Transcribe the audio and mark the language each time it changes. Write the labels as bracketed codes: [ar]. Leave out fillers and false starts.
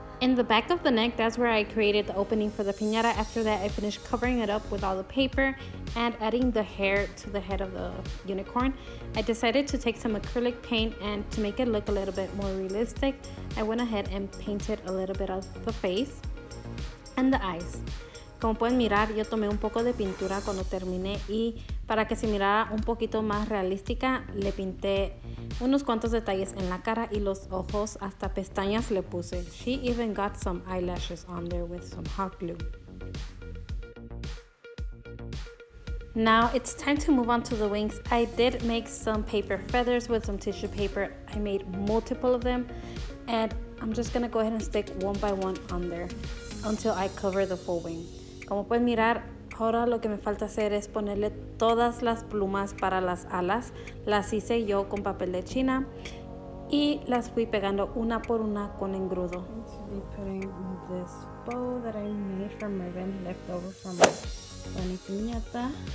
[en] In the back of the neck, that's where I created the opening for the piñata. After that, I finished covering it up with all the paper and adding the hair to the head of the unicorn. I decided to take some acrylic paint, and to make it look a little bit more realistic, I went ahead and painted a little bit of the face and the eyes. [es] Como pueden mirar, yo tomé un poco de pintura cuando terminé, y para que se mirara un poquito más realística, le pinté unos cuantos detalles en la cara y los ojos, hasta pestañas le puse. [en] She even got some eyelashes on there with some hot glue. Now it's time to move on to the wings. I did make some paper feathers with some tissue paper. I made multiple of them, and I'm just gonna go ahead and stick one by one on there until I cover the full wing. [es] Como pueden mirar, ahora lo que me falta hacer es ponerle todas las plumas para las alas. Las hice yo con papel de China y las fui pegando una por una con engrudo. [en] I'm putting this bow that I made from ribbon left over from my Bueno piñata.